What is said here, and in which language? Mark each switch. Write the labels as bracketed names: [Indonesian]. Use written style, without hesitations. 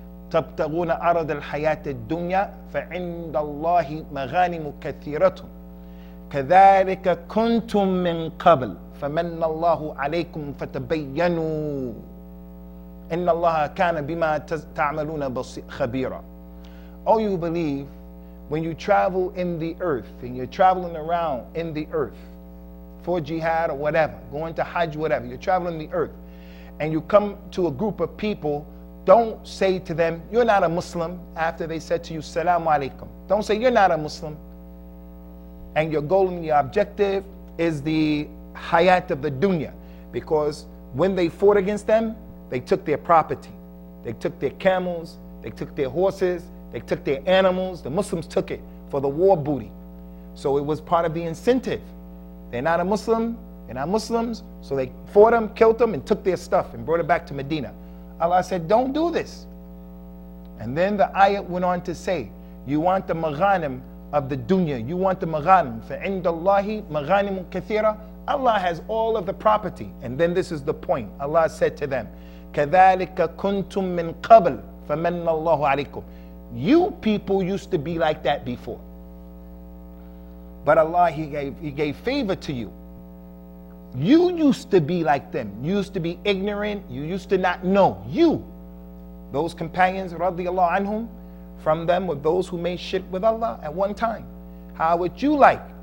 [Arabic] تبتغون عرض الحياة الدنيا فعند الله مغانم كثيرة كذلك كنتم من قبل فمن الله عليكم فتبينوا إن الله كان بما تعملون خبيرا. [English] Oh, you believe, when you travel in the earth and you're traveling around in the earth for jihad or whatever, going to Hajj, whatever, you're traveling the earth and you come to a group of people, don't say to them, you're not a Muslim, after they said to you, Salamu alaikum. Don't say you're not a Muslim. And your goal and your objective is the hayat of the dunya. Because when they fought against them, they took their property. They took their camels, they took their horses, they took their animals. The Muslims took it for the war booty. So it was part of the incentive. They're not a Muslim, they're not Muslims, so they fought them, killed them, and took their stuff and brought it back to Medina. Allah said, don't do this. And then the ayat went on to say, you want the maghanim of the dunya, you want the maghanim. [Arabic] فَعِنْدَ اللَّهِ مَغَانِمٌ كَثِيرًا. [English] Allah has all of the property. And then this is the point. Allah said to them, [Arabic] كَذَلِكَ كُنْتُم مِّن قَبْلِ فَمَنَّ اللَّهُ عَلَيْكُمْ. [English] You people used to be like that before. But Allah, He gave favor to you. You used to be like them. You used to be ignorant. You used to not know. You, those companions, radiyallahu anhum, from them were those who made shirk with Allah at one time. How would you like